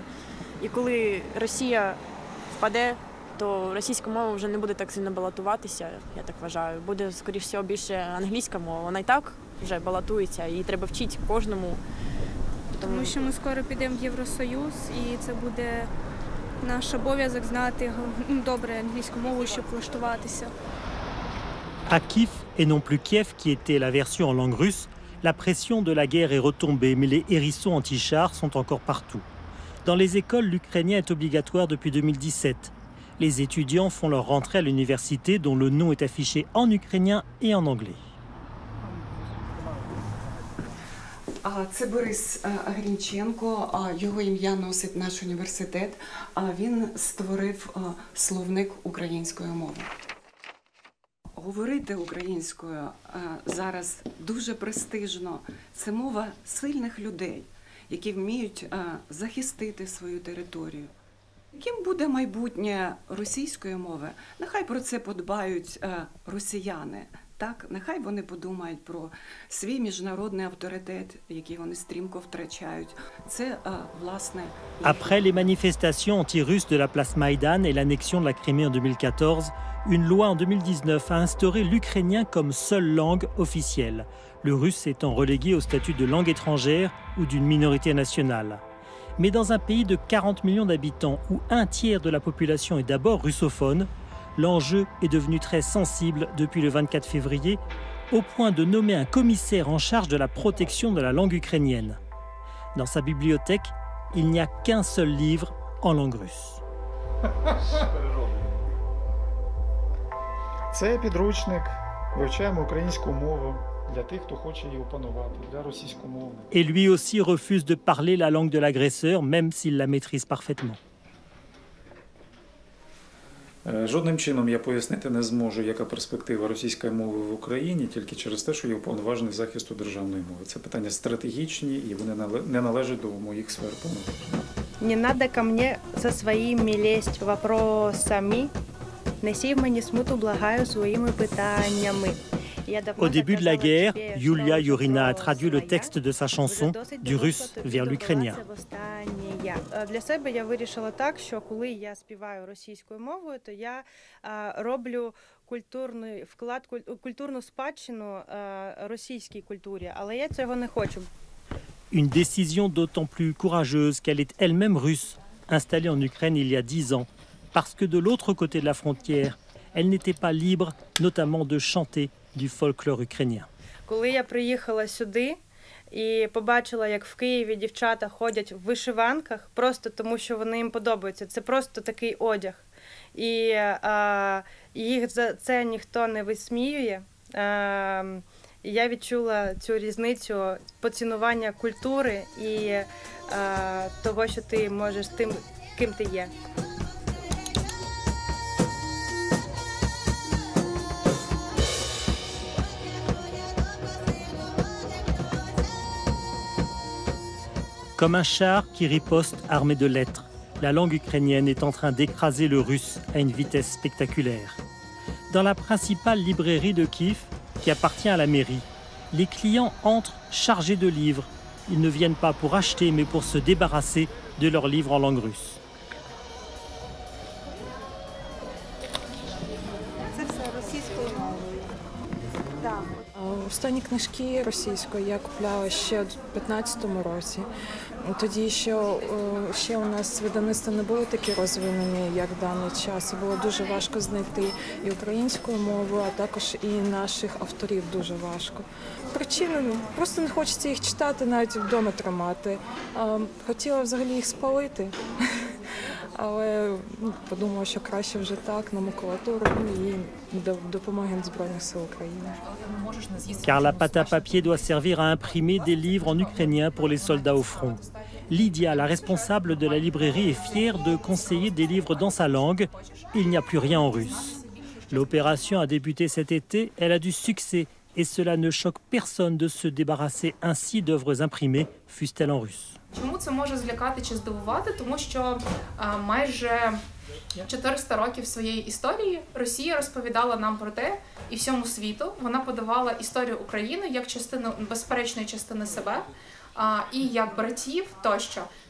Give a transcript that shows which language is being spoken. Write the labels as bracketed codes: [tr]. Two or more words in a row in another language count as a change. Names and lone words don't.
[uk] І коли Росія впаде, то російська мова вже не буде так сильно балотуватися, я так вважаю. Буде, скоріш всього, більше англійська мова. Вона і так вже балотується, її треба вчити кожному. Тому що ми скоро підемо в Євросоюз, і це буде наш обов'язок знати добре англійську мову, щоб влаштуватися. [fr] À Kiev, et non plus Kiev qui était la version en langue russe, la pression de la guerre est retombée, mais les hérissons anti-chars sont encore partout. Dans les écoles, l'ukrainien est obligatoire depuis 2017. Les étudiants font leur rentrée à l'université dont le nom est affiché en ukrainien et en anglais. [uk] Це Борис Грінченко, його ім'я носить наш університет. Він створив словник української мови. Говорити українською зараз дуже престижно. Це мова сильних людей, які вміють захистити свою територію. Яким буде майбутнє російської мови? Нехай про це подбають росіяни. Так, нехай вони подумають про свій міжнародний авторитет, який вони стрімко втрачають. Це, власне... [fr] Après les manifestations anti-russes de la place Maïdan et l'annexion de la Crimée en 2014, une loi en 2019 a instauré l'ukrainien comme seule langue officielle, le russe étant relégué au statut de langue étrangère ou d'une minorité nationale. Mais dans un pays de 40 millions d'habitants où un tiers de la population est d'abord russophone, l'enjeu est devenu très sensible depuis le 24 février, au point de nommer un commissaire en charge de la protection de la langue ukrainienne. Dans sa bibliothèque, il n'y a qu'un seul livre en langue russe. [uk] Це підручник, вивчаємо українську мову для тих, хто хоче її опанувати, для російськомовних. [fr] Et lui aussi refuse de parler la langue de l'agresseur, même s'il la maîtrise parfaitement. [uk] Жодним чином я пояснити не зможу, яка перспектива російської мови в Україні, тільки через те, що є уповноважений захисту державної мови. Це питання стратегічні, і вони не належать до моїх сфер повноважень. [ru] Не надо ко мне со своими лезть вопросами. [uk] Не сій мені смуту, благаю своїми питаннями. [fr] Au début de la guerre, Yulia Yurina a traduit le texte de sa chanson du russe vers l'ukrainien. [uk] Для себе я вирішила так, що коли я співаю російською мовою, то я роблю культурний вклад, культурну спадщину російській культурі, але я цього не хочу. [fr] Une décision d'autant plus courageuse qu'elle est elle-même russe, installée en Ukraine il y a 10 ans, parce que de l'autre côté de la frontière, elle n'était pas libre, notamment de chanter du folklore ukrainien. [uk] Коли я приїхала сюди, і побачила, як в Києві дівчата ходять в вишиванках, просто тому, що вони їм подобаються. Це просто такий одяг. І їх за це ніхто не висміює. І я відчула цю різницю поцінування культури і того, що ти можеш тим, ким ти є. [fr] Comme un char qui riposte armé de lettres, la langue ukrainienne est en train d'écraser le russe à une vitesse spectaculaire. Dans la principale librairie de Kiev, qui appartient à la mairie, les clients entrent chargés de livres. Ils ne viennent pas pour acheter, mais pour se débarrasser de leurs livres en langue russe. [uk] Останні книжки російською я купляла ще у 2015 році. Тоді ще у нас видавництва не були такі розвинені, як в даний час. Було дуже важко знайти і українською мовою, а також і наших авторів дуже важко. Причина – просто не хочеться їх читати, навіть вдома тримати. Хотіла взагалі їх спалити, але подумала, що краще вже так, на макулатуру і допомоги Збройних сил України. [fr] Car la pâte à papier doit servir à imprimer des livres en ukrainien pour les soldats au front. Lydia, la responsable de la librairie, est fière de conseiller des livres dans sa langue. Il n'y a plus rien en russe. L'opération a débuté cet été, elle a du succès et cela ne choque personne de se débarrasser ainsi d'œuvres imprimées, fussent-elles en russe. [uk] Чому це може злякати чи здивувати? Тому що майже 400 років своєї історії Росія розповідала нам про те, і всьому світу вона подавала історію України як частину, безперечної частини себе, і як братів тощо.